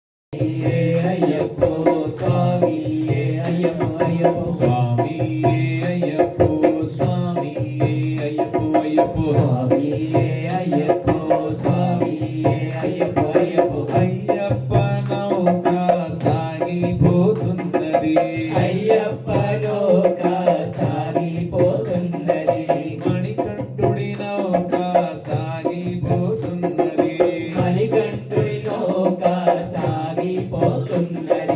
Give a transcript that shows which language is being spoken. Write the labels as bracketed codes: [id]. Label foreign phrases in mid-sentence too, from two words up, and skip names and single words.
[ta] ஐயப்போ சுவாமியே ஐயப்போ ஐயப்போ சுவாமியே ஐயப்போ சுவாமியே ஐயப்போ ஐயப்போ சுவாமியே ஐயப்போ சுவாமியே ஐயப்போ ஐயப்போ [te] అయ్యప్ప నౌక సాగిపోతున్నది అయ్యప్ప నౌక సాగిపోతున్నది మణికంఠుడి నౌక సాగిపోతున్నది మణికంఠుడి నౌక సాగిపోతున్నది